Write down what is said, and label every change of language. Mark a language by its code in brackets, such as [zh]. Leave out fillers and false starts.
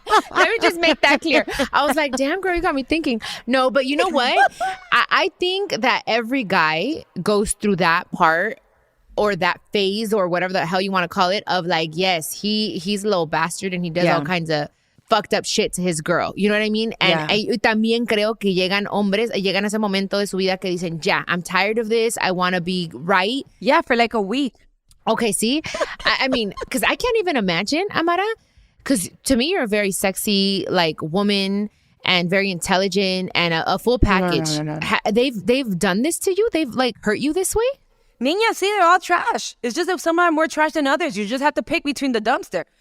[en] Let me just make that clear. I was like, damn, girl, you got me thinking. No, but you know what? I think that every guy goes through that part or that phase or whatever the hell you want to call it of like, yes, he's a little bastard and he does all kinds of fucked up shit to his girl. You know what I mean? And [es] también creo que llegan a ese momento de su vida que dicen, [en] yeah, I'm tired of this. I want to be right. Yeah, for like a week. Okay, see? I mean, because I can't even imagine, Amara. Because to me, you're a very sexy, like, woman and very intelligent and a full package. No. They've done this to you? They've, like, hurt you this way? Niña, see, they're all trash. It's just that some are more trash than others. You just have to pick between the dumpster.